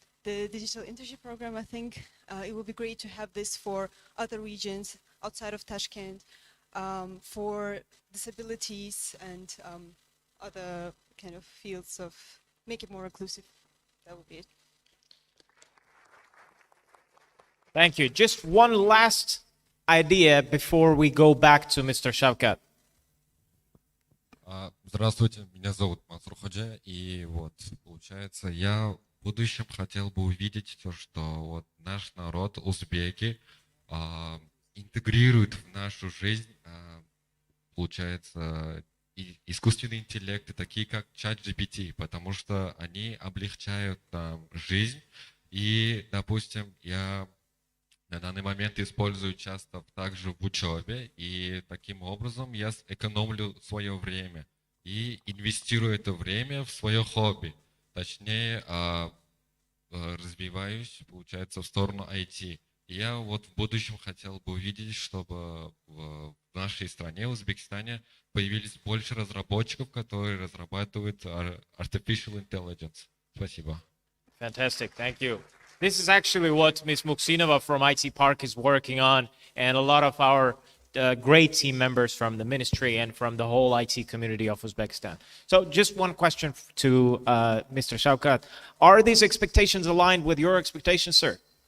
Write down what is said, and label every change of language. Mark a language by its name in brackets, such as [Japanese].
[English] The digital internship program, I think it would be great to have this for other regions outside of Tashkent, for disabilities and other kind of fields of make it more inclusive. That would be it. Thank you. Just one last idea before we go back to Mr. Shavkat. [Russian] Здравствуйте, меня зовут Мансур Ходжа, и вот, получается, я в будущем хотел бы увидеть то, что вот наш народ, узбеки, интегрирует в нашу жизнь, получается, искусственные интеллекты, такие как ChatGPT, потому что они облегчают нам жизнь, и, допустим, я на данный момент использую часто также в учебе, и таким образом я экономлю свое время и инвестирую это время в свое хобби. Точнее, развиваюсь, получается, в сторону IT. И я вот в будущем хотел бы увидеть, чтобы в нашей стране, в Узбекистане, появились больше разработчиков, которые разрабатывают artificial intelligence. Спасибо. [English] Fantastic, thank you. This is actually what Ms. Muksinova from IT Park is working on, and a lot of our great team members from the ministry and from the whole IT community of Uzbekistan. So just one question to Mr. Shaukat. Are these expectations aligned with your expectations, sir?